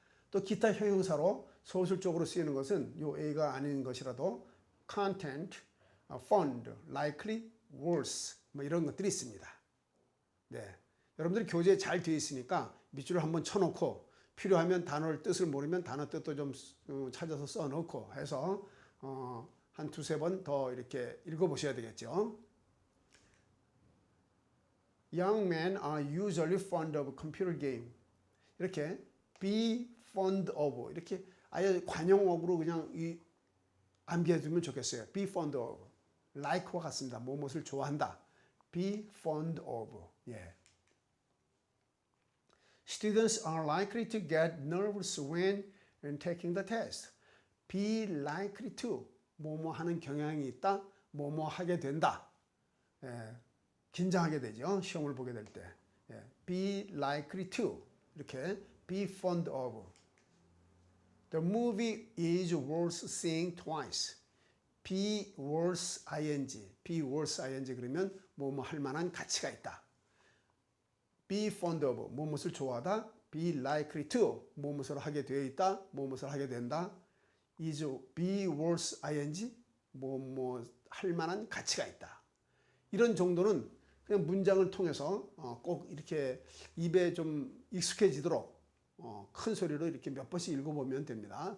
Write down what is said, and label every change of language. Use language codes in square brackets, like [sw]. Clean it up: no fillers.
[ko] 또 기타 형용사로 서술적으로 쓰이는 것은 요 A가 아닌 것이라도 [en] content, fond, likely, worse [ko] 뭐 이런 것들이 있습니다. 네, 여러분들이 교재에 잘 되어 있으니까 밑줄을 한번 쳐놓고 필요하면 단어를 뜻을 모르면 단어 뜻도 좀 찾아서 써놓고 해서 한 두세 번 더 이렇게 읽어보셔야 되겠죠. [en] Young men are usually fond of computer game. [ko] 이렇게 [en] be fond of [ko] 이렇게 아예 관용어구로 그냥 암기해두면 좋겠어요. [en] be fond of, [ko] like와 같습니다. 무엇을 좋아한다. [en] be fond of. [ko] 예. [en] Students are likely to get nervous when taking the test. Be likely to, [ko] 뭐뭐 하는 경향이 있다, 뭐뭐 하게 된다. 예. 긴장하게 되죠. 시험을 보게 될 때. 예. [en] Be likely to, [ko] 이렇게 [en] be fond of. The movie is worth seeing twice. Be worth ing. Be worth ing [ko] 그러면 뭐뭐 할 만한 가치가 있다. [en] Be fond of, [ko] 무엇을 좋아하다. [en] Be likely to, [ko] 무엇을 하게 되어 있다. 무엇을 하게 된다. [en] Is be worth ing, [ko] 뭐뭐 할 만한 가치가 있다. 이런 정도는 그냥 문장을 통해서 꼭 이렇게 입에 좀 익숙해지도록 큰 소리로 이렇게 몇 번씩 읽어보면 됩니다.